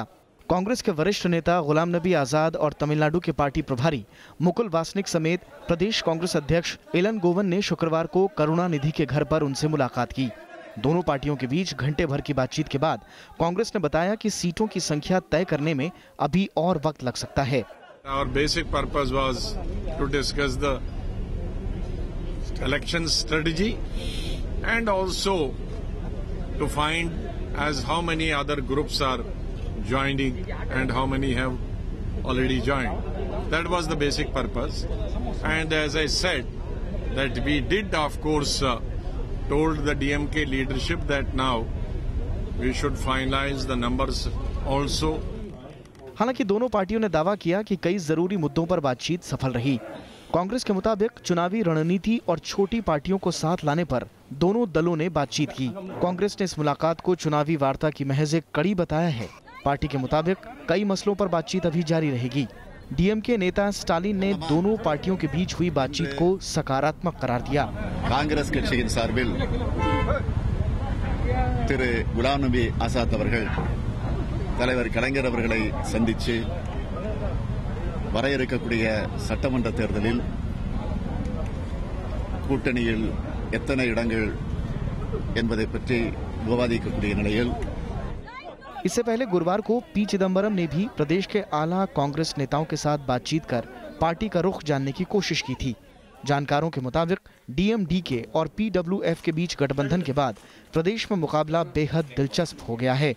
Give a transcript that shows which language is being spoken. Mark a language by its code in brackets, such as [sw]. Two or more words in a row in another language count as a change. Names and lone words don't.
[hi] कांग्रेस के वरिष्ठ नेता गुलाम नबी आजाद और तमिलनाडु के पार्टी प्रभारी मुकुल वासनिक समेत प्रदेश कांग्रेस अध्यक्ष एलन गोवन ने शुक्रवार को करुणानिधि के घर पर उनसे मुलाकात की। दोनों पार्टियों के बीच घंटे भर की बातचीत के बाद कांग्रेस ने बताया कि सीटों की संख्या तय करने में अभी और वक्त लग सकता है। [en] Our basic purpose was to discuss the election strategy and also to find as how many other groups are joining and how many have already joined. That was the basic purpose. And as I said, that we did of course told the DMK leadership that now we should finalize the numbers also. [hi] हालांकि दोनों पार्टियों ने दावा किया कि कई जरूरी मुद्दों पर बातचीत सफल रही। कांग्रेस के मुताबिक चुनावी रणनीति और छोटी पार्टियों को साथ लाने पर दोनों दलों ने बातचीत की। कांग्रेस ने इस मुलाकात को चुनावी वार्ता की महज एक कड़ी बताया है। पार्टी के मुताबिक कई मसलों पर बातचीत अभी जारी रहेगी। डीएमके नेता स्टालिन ने दोनों पार्टियों के बीच हुई बातचीत को सकारात्मक करार दिया। [ta] कांग्रेस கட்சியின் சார்பில் திரு குலாம் நபி ஆசாத் அவர்கள் தலைவர் கலைஞர் அவர்களை சந்தித்து வர இருக்கக்கூடிய சட்டமன்ற தேர்தலில் கூட்டணியில் எத்தனை இடங்கள் என்பதை பற்றி விவாதிக்கக்கூடிய நிலையில் [hi] इससे पहले गुरुवार को पी चिदम्बरम ने भी प्रदेश के आला कांग्रेस नेताओं के साथ बातचीत कर पार्टी का रुख जानने की कोशिश की थी। जानकारों के मुताबिक डीएमडीके और पीडब्ल्यूएफ के बीच गठबंधन के बाद प्रदेश में मुकाबला बेहद दिलचस्प हो गया है।